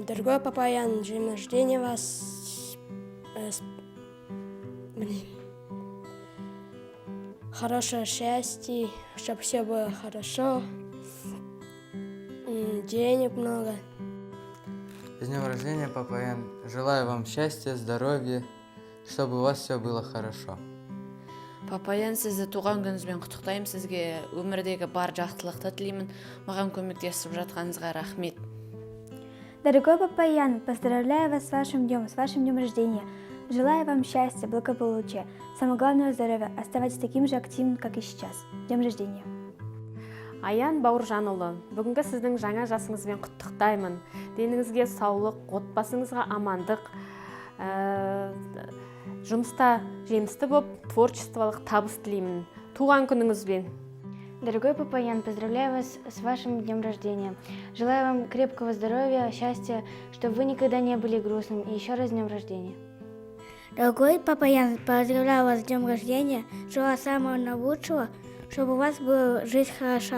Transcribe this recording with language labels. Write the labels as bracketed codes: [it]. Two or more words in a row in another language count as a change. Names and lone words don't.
[ru] Дорогой Папа Ян, с днем рождения вас. Хорошее счастье, чтобы все было хорошо. Денег много. С днем рождения, Папа Ян. Желаю вам счастья, здоровья, чтобы у вас все было хорошо. [kk] Папа Ян, сізді туған күніңізбен құттықтаймын. Сізге өмірдегі бар жақсылықты тілеймін. Маған көмектесіп жатқаныңызға рахмет. [ru] Дорогой Папа Ян, поздравляю вас с вашим днем рождения. Желаю вам счастья, благополучия, самое главное здоровья. Оставайтесь таким же активным, как и сейчас. С днем рождения. [kk] Аян Бауыржанұлы, бүгінгі сіздің жаңа жасыңызбен құттықтаймын. Деніңізге саулық, отбасыңызға амандық, жұмыста жемісті болып, творчестволық табыс тілеймін. Туған күніңізбен. [ru] Дорогой Папа Ян, поздравляю вас с вашим днем рождения. Желаю вам крепкого здоровья, счастья, чтобы вы никогда не были грустным. И еще раз с днем рождения. Дорогой Папа Ян, поздравляю вас с днем рождения, желаю самого наилучшего, чтобы у вас была жизнь хороша.